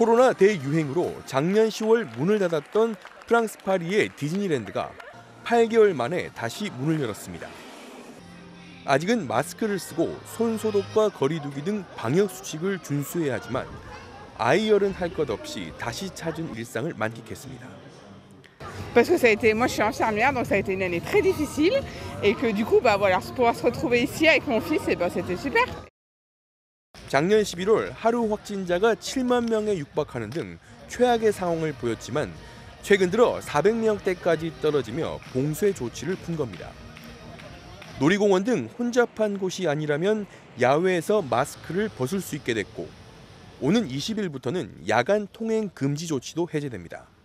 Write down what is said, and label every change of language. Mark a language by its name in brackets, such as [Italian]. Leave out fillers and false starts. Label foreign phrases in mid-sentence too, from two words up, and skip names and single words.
[Korean] 코로나 대유행으로 작년 10월 문을 닫았던 프랑스 파리의 디즈니랜드가 8개월 만에 다시 문을 열었습니다. 아직은 마스크를 쓰고 손 소독과 거리 두기 등 방역 수칙을 준수해야 하지만 아이열은 할 것 없이 다시 찾은 일상을 만끽했습니다. [French] Parce que ça a été, moi je suis infirmière, donc ça a été une année très difficile et que du coup, bah voilà, pouvoir se retrouver ici avec mon fils, et ben c'était super. [Korean] 작년 11월 하루 확진자가 7만 명에 육박하는 등 최악의 상황을 보였지만 최근 들어 400명대까지 떨어지며 봉쇄 조치를 푼 겁니다. 놀이공원 등 혼잡한 곳이 아니라면 야외에서 마스크를 벗을 수 있게 됐고 오는 20일부터는 야간 통행 금지 조치도 해제됩니다.